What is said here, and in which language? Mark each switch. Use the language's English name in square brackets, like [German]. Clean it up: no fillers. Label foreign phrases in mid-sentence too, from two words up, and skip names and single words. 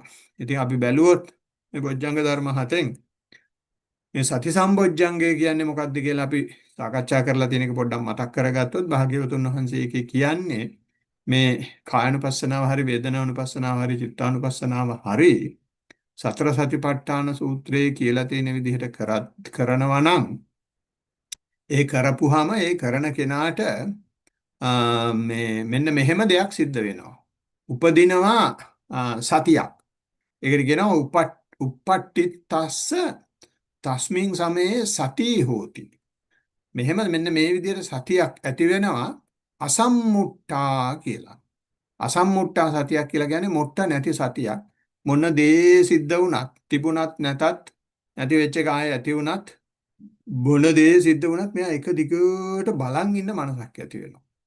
[Sinhala] ඉතින් අපි බැලුවොත් මේ බොජ්ජංග ධර්ම හතෙන් මේ සති සම්බොජ්ජංගය කියන්නේ මොකක්ද කියලා අපි සාකච්ඡා කරලා තියෙන එක පොඩ්ඩක් මතක් කරගත්තොත් භාග්‍යවතුන් වහන්සේ ඒකේ කියන්නේ මේ කායනුපස්සනාව හරි වේදනානුපස්සනාව හරි චිත්තානුපස්සනාව හරි සතර සතිපට්ඨාන සූත්‍රයේ කියලා තියෙන විදිහට කරනවා නම් ඒ කරපුවාම ඒ කරන කෙනාට මේ මෙන්න මෙහෙම දෙයක් සිද්ධ වෙනවා. උපදිනවා සතියක්. ඒකට කියනවා [Pali] uppattittassa තස්මින් සමයේ සති හෝති. [Sinhala] මෙහෙම මෙන්න මේ විදිහට සතියක් ඇති වෙනවා අසම්මුට්ටා කියලා. අසම්මුට්ටා සතියක් කියලා කියන්නේ මොට්ට නැති සතියක්. මොන දේ සිද්ධ වුණත් තිබුණත් නැතත් නැති වෙච්ච එක ආයෙ ඇති වුණත් මොන දේ සිද්ධ වුණත් මෙයා එක දිගට බලන් ඉන්න මනසක් ඇති වෙනවා.